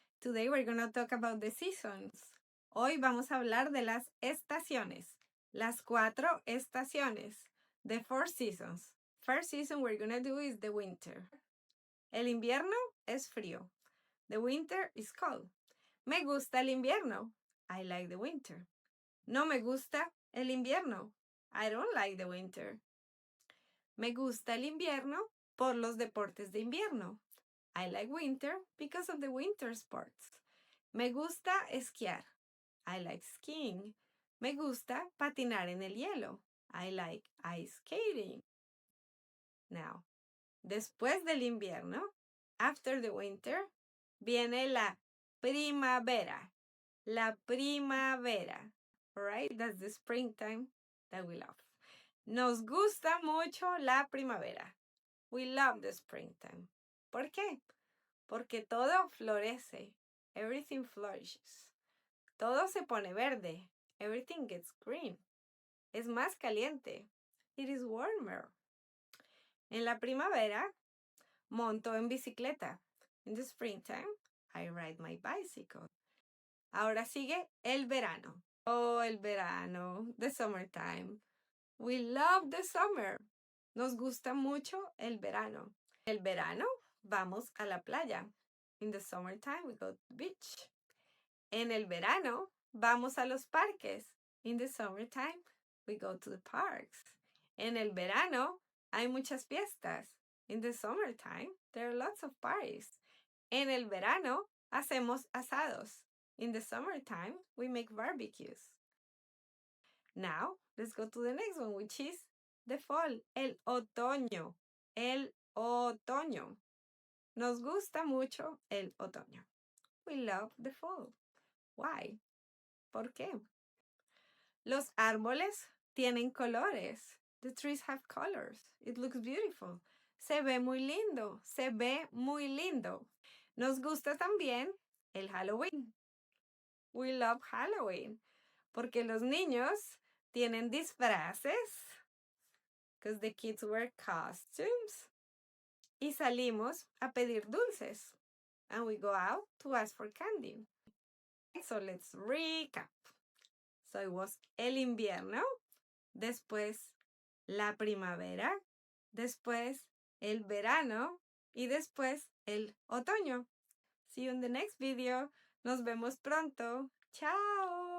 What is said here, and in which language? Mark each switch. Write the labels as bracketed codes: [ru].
[en] Today we're going to talk about the seasons. [es] Hoy vamos a hablar de las estaciones. Las 4 estaciones. [en] The 4 seasons. First season we're going to do is the winter. [es] El invierno es frío. [en] The winter is cold. [es] Me gusta el invierno. I like the winter. No me gusta el invierno. [en] I don't like the winter. [es] Me gusta el invierno por los deportes de invierno. [en] I like winter because of the winter sports. [es] Me gusta esquiar. [en] I like skiing. [es] Me gusta patinar en el hielo. [en] I like ice skating. Now, [es] después del invierno, [en] after the winter, [es] viene la primavera. La primavera. [en] Alright, that's the springtime that we love. [es] Nos gusta mucho la primavera. [en] We love the springtime. [es] ¿Por qué? Porque todo florece. [en] Everything flourishes. [es] Todo se pone verde. [en] Everything gets green. [es] Es más caliente. [en] It is warmer. [es] En la primavera, monto en bicicleta. [en] In the springtime, I ride my bicycle. [es] Ahora sigue el verano. Oh, el verano. [en] The summertime. We love the summer. [es] Nos gusta mucho el verano. El verano, vamos a la playa. [en] In the summertime, we go to the beach. [es] En el verano, vamos a los parques. [en] In the summertime, we go to the parks. [es] En el verano, hay muchas fiestas. [en] In the summertime, there are lots of parties. [es] En el verano, hacemos asados. [en] In the summertime, we make barbecues. Now, let's go to the next one, which is the fall, [es] el otoño. El otoño. Nos gusta mucho el otoño. [en] We love the fall. Why? [es] ¿Por qué? Los árboles tienen colores. [en] The trees have colors. It looks beautiful. [es] Se ve muy lindo. Se ve muy lindo. Nos gusta también el Halloween. [en] We love Halloween. [es] Porque los niños tienen disfraces. [en] Because the kids wear costumes. [es] Y salimos a pedir dulces. [en] And we go out to ask for candy. So let's recap. So it was [es] el invierno, después la primavera, después el verano y después el otoño. [en] See you in the next video. [es] Nos vemos pronto. Chao.